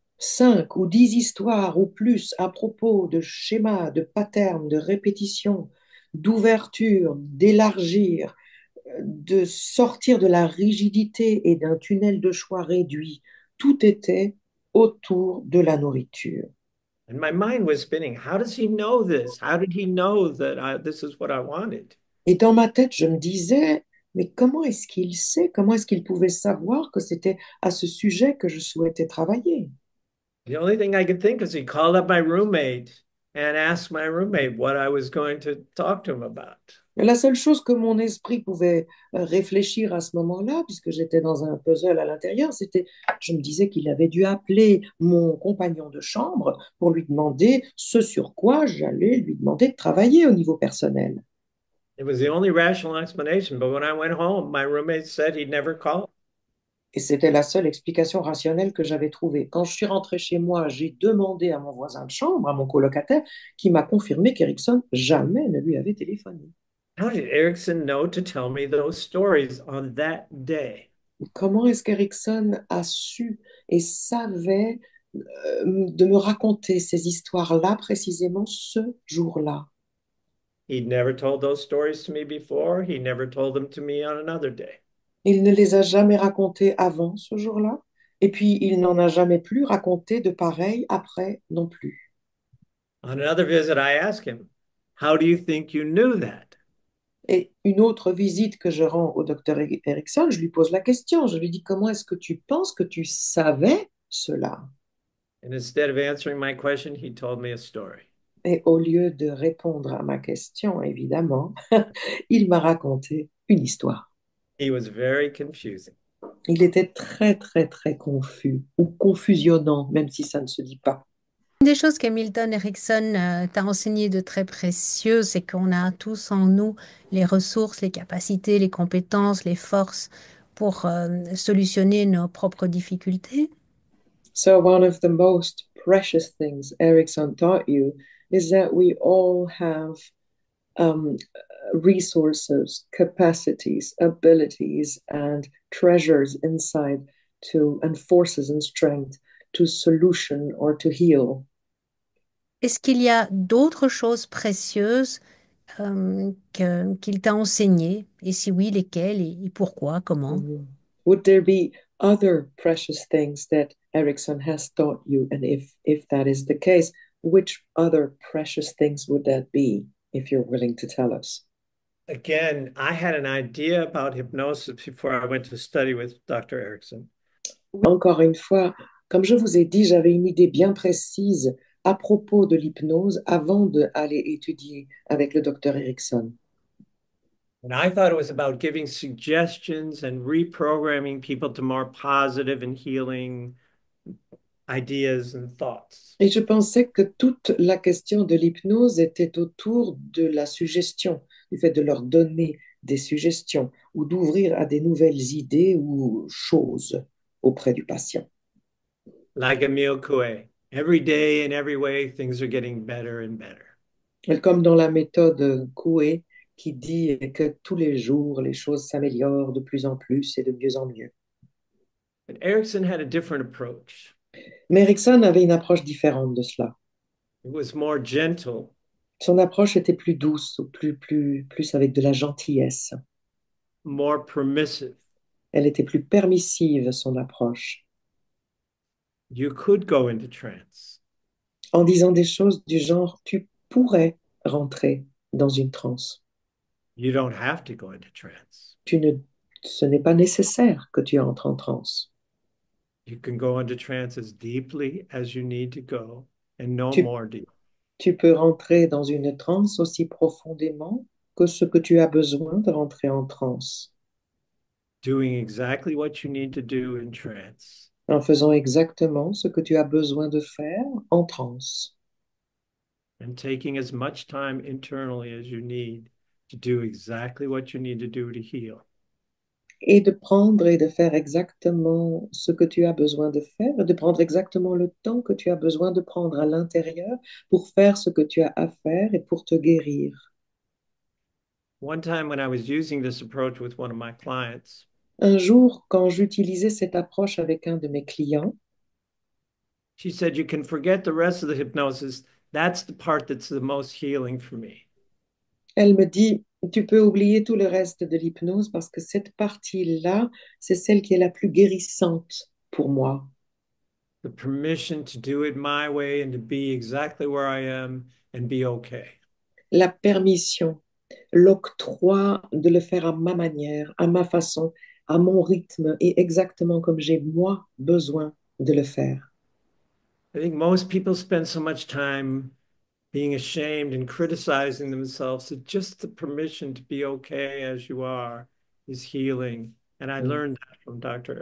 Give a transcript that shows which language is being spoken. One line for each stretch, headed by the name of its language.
French: 5 ou 10 histoires ou plus à propos de schémas, de patterns, de répétitions, d'ouverture, d'élargir, de sortir de la rigidité et d'un tunnel de choix réduit. Tout était autour de la nourriture.
English: And my mind was spinning. How does he know this? How did he know that this is what I wanted?
French: Et dans ma tête, je me disais, mais comment est-ce qu'il sait, comment est-ce qu'il pouvait savoir que c'était à ce sujet que je souhaitais travailler?
English: The only thing I could think is he called up my roommate and asked my roommate what I was going to talk to him about.
French: La seule chose que mon esprit pouvait réfléchir à ce moment-là, puisque j'étais dans un puzzle à l'intérieur, c'était, je me disais qu'il avait dû appeler mon compagnon de chambre pour lui demander ce sur quoi j'allais lui demander de travailler au niveau personnel.
English: It was the only rational explanation. But when I went home, my roommate said he'd never called.
French: Et c'était la seule explication rationnelle que j'avais trouvée. Quand je suis rentrée chez moi, j'ai demandé à mon voisin de chambre, à mon colocataire, qui m'a confirmé qu'Erickson jamais ne lui avait téléphoné.
English: How did Erickson know to tell me those stories on that day?
French: Comment est-ce qu'Erickson a su et savait de me raconter ces histoires-là précisément ce jour-là?
English: He'd never told those stories to me before. He never told them to me on another day.
French: Il ne les a jamais racontées avant ce jour-là, et puis il n'en a jamais plus raconté de pareil après non plus.
English: On another visit, I asked him, how do you think you knew that?
French: Et une autre visite que je rends au docteur Erickson, je lui pose la question, je lui dis, comment est-ce que tu penses que tu savais cela?
English: And instead of answering my question, he told me a story.
French: Et au lieu de répondre à ma question, évidemment, il m'a raconté une histoire.
English: He was very confusing.
French: Il était très, très, très confus ou confusionnant, même si ça ne se dit pas. Une des choses que Milton Erickson t'a enseigné de très précieux, c'est qu'on a tous en nous les ressources, les capacités, les compétences, les forces pour solutionner nos propres difficultés.
English: So, one of the most precious things Erickson taught you is that we all have um, resources, capacities, abilities, and treasures inside and forces and strength to solution or to heal.
French: Est-ce qu'il y a d'autres choses précieuses qu'il t'a enseignées? Et si oui, lesquelles et pourquoi, comment? Mhm.
English: Would there be other precious things that Erickson has taught you? And if that is the case, which other precious things would that be, if you're willing to tell us? Again, I had an idea about hypnosis before I went to study with Dr. Erickson.
French: Encore une fois, Comme je vous ai dit, j'avais une idée bien précise à propos de l'hypnose avant d'aller étudier avec le docteur Erickson.
English: And I thought it was about giving suggestions and reprogramming people to more positive and healing ideas and thoughts.
French: Et je pensais que toute la question de l'hypnose était autour de la suggestion, du fait de leur donner des suggestions ou d'ouvrir à des nouvelles idées ou choses auprès du patient.
English: Like Emile Coué, every day in every way, things are getting better and better.
French: Et comme dans la méthode Coué qui dit que tous les jours, les choses s'améliorent de plus en plus et de mieux en mieux.
English: But Erickson had a different approach.
French: Mais Erickson avait une approche différente de cela.
English: It was more gentle,
French: Son approche était plus douce, ou plus avec de la gentillesse.
English: more permissive.
French: Elle était plus permissive, son approche,
English: You could go into trance.
French: en disant des choses du genre, tu pourrais rentrer dans une transe.
English: You don't have to go into trance.
French: Tu ne, ce n'est pas nécessaire que tu entres en transe.
English: You can go into trance as deeply as you need to go and no
French: Tu,
English: more deep.
French: tu peux rentrer dans une transe aussi profondément que ce que tu as besoin de rentrer en transe,
English: Doing exactly what you need to do in trance
French: en faisant exactement ce que tu as besoin de faire en transe.
English: and taking as much time internally as you need to do exactly what you need to do to heal.
French: Et de prendre et de faire exactement ce que tu as besoin de faire, de prendre exactement le temps que tu as besoin de prendre à l'intérieur pour faire ce que tu as à faire et pour te guérir.
English: One time when I was using this approach with one of my clients,
French: Un jour, quand j'utilisais cette approche avec un de mes clients,
English: she said, "You can forget the rest of the hypnosis. That's the part that's the most healing for me."
French: elle me dit, tu peux oublier tout le reste de l'hypnose parce que cette partie-là, c'est celle qui est la plus guérissante pour moi.
English: The permission to do it my way and to be exactly where I am and be okay.
French: La permission, l'octroi de le faire à ma manière, à ma façon, à mon rythme et exactement comme j'ai moi besoin de le faire.
English: I think most people spend so much time being ashamed and criticizing themselves that just the permission to be okay as you are is healing. And I learned that from Dr.